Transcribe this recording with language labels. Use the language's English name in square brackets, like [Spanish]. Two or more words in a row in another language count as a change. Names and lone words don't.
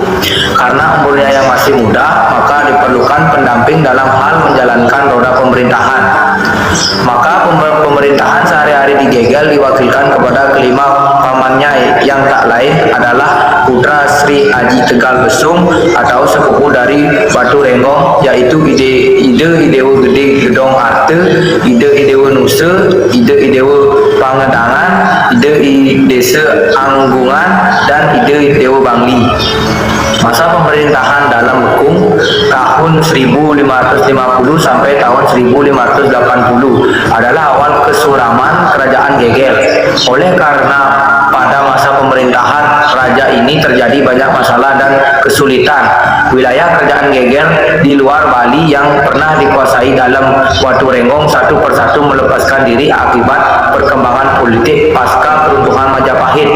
[Indonesian] Karena umurnya yang masih muda, maka diperlukan pendamping dalam hal menjalankan roda pemerintahan. Maka pemerintahan sehari-hari di Gegel diwakilkan kepada kelima pamannya yang tak lain adalah putra Sri Aji Tegal Besung atau sepupu dari Watu Renggong, yaitu Ide Idewa Gede Gedong Arte, Ide Idewa Nusa, Ide Idewa Pangedangan, Ide Desa Anggungan, dan Ide Idewa Bangli. Masa pemerintahan Dalam Bekung tahun 1550 sampai tahun 1580 adalah awal kesuraman kerajaan Gegel. Oleh karena pada masa pemerintahan raja ini terjadi banyak masalah dan kesulitan, wilayah kerajaan Gegel di luar Bali yang pernah dikuasai Dalam Watu Renggong satu persatu melepaskan diri akibat perkembangan politik pasca keruntuhan Majapahit.